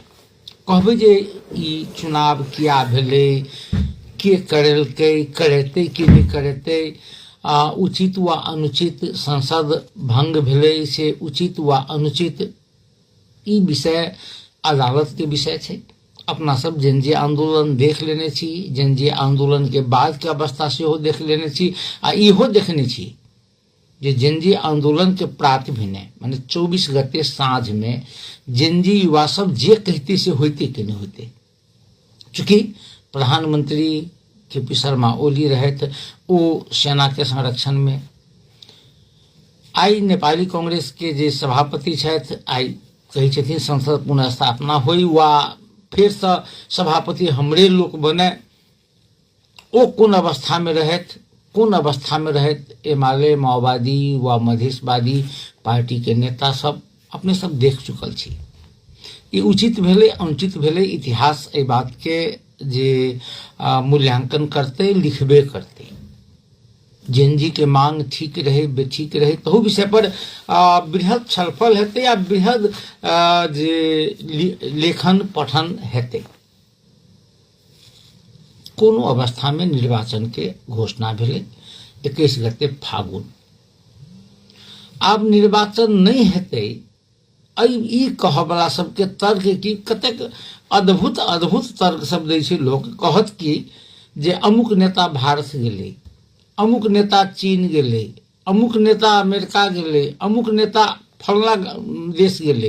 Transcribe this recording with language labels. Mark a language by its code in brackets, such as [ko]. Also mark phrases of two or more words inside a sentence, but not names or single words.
[mai] कहबै जे ई चुनाव किया भेलै, के करेलकै, करेतै कि नहीं करेतै, उचित वा अनुचित संसद भंग भेलै से उचित वा अनुचित, ई विषय अदालत के विषय छै। अपना सब जनजी आंदोलन देख लेने छी, जनजी आंदोलन के बाद के अवस्था सेहो देख लेने छी आ इहो देखने छी जे जनजी आंदोलन के प्रातभिने माने 24 गते साँझ में जनजी युवा सब जे कहते से होते कि नहीं होते। चूंकि प्रधानमंत्री के.पी. शर्मा ओली रहत ओ सेना के संरक्षण में, आई नेपाली कांग्रेस के जे सभापति छथि आई कही छथिन संसद पुनः स्थापना होई वा फिर से सभापति हमरे लोक बने। ओ कोन अवस्था में रहत, कोन अवस्था में रहत, एमाले माओवादी व मधेशवादी पार्टी के नेता सब अपने सब देख चुकल छी। ये उचित भेले अनुचित भेले, इतिहास ए बात के जे मूल्यांकन करते लिखबे करते। जेनजी के मांग ठीक रहे बेठीक रहे तो विषय पर बृहद छलफल हेते या बृहद जे लेखन पठन हेते। कोनो अवस्था में निर्वाचन के घोषणा भेले 21 गते फागुन। अब निर्वाचन नहीं हेते, ई कहबला सबके तर्क की कतेक अद्भुत अद्भुत तर्क सब दै छै। लोग कहत कि जे अमुक नेता भारत गेले, अमुक नेता चीन गेले, अमुक नेता अमेरिका गेले, अमुक नेता फलना देश गेले।